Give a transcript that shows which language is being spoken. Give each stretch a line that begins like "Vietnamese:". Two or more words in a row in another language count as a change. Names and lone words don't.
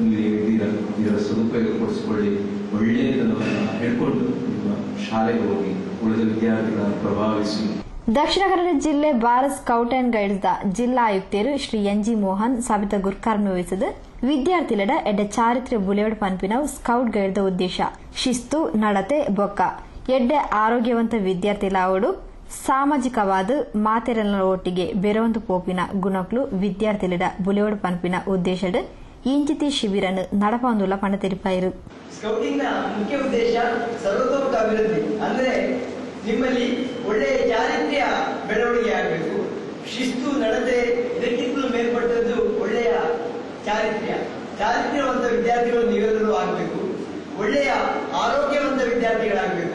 Kannada: ಇದರ ಸದುಪಯೋಗ ಪಡಿಸಿಕೊಳ್ಳಿ, ಒಳ್ಳೆಯದನ್ನು ಹೇಳ್ಕೊಂಡು ನಿಮ್ಮ ಶಾಲೆಗೆ ಹೋಗಿ ಉಳಿದ ವಿದ್ಯಾರ್ಥಿಗಳನ್ನು ಪ್ರಭಾವಿಸಿ. ದಕ್ಷಿಣ ಕನ್ನಡ ಜಿಲ್ಲೆ ಭಾರತ್ ಸ್ಕೌಟ್ ಅಂಡ್ ಗೈಡ್ಸ್ ಜಿಲ್ಲಾ ಆಯುಕ್ತರು ಶ್ರೀ ಎನ್.ಜಿ.
Tulu: ಮೋಹನ್ ಸವಿತ ಗುರ್ಕಾರ್ಮಿ ವಹಿಸಿದ ವಿದ್ಯಾರ್ಥಿಗಳ ಎಡ್ಡೆ ಚಾರಿತ್ರ್ಯ ಬುಲೆವಡ್ ಪನ್ಪಿನವು ಸ್ಕೌಟ್ ಗೈಡ್ ಉದ್ದೇಶ ಶಿಸ್ತು ನಡತೆ ಬೊಕ್ಕ ಎಡ್ಡೆ ಆರೋಗ್ಯವಂತ ವಿದ್ಯಾರ್ಥಿಲಾವಡು ಸಾಮಾಜಿಕವಾದ ಮಾತೆರಲ ಒಟ್ಟಿಗೆ ಬೆರವಂತು ಪೋಪಿನ ಗುಣಕ್ಲು ವಿದ್ಯಾರ್ಥಿಗಳ ಬುಲೆವಡ್ ಪನ್ಪಿನ ಉದ್ದೇಶದ ಇಂಚಿತಿ ಶಿಬಿರನ್ನು ನಡಪಂದುಲ ಪಂಡ ತೆರಿಪಾಯಿರು.
Kannada: ಸ್ಕೌಟಿಂಗ್ನ ಮುಖ್ಯ ಉದ್ದೇಶ ಸರ್ವತೋಮುಖ ಅಭಿವೃದ್ಧಿ, ಅಂದ್ರೆ ನಿಮ್ಮಲ್ಲಿ ಒಳ್ಳೆಯ ಚಾರಿತ್ರ್ಯ ಬೆಳವಣಿಗೆ ಆಗಬೇಕು. ಶಿಸ್ತು ನಡತೆ ಇದಕ್ಕಿಂತಲೂ ಮೇಲ್ಪಟ್ಟದ್ದು ಒಳ್ಳೆಯ ಚಾರಿತ್ರ್ಯವಂತ ವಿದ್ಯಾರ್ಥಿಗಳು ನೀವೆಲ್ಲರೂ ಆಗಬೇಕು. ಒಳ್ಳೆಯ ಆರೋಗ್ಯವಂತ ವಿದ್ಯಾರ್ಥಿಗಳಾಗಬೇಕು.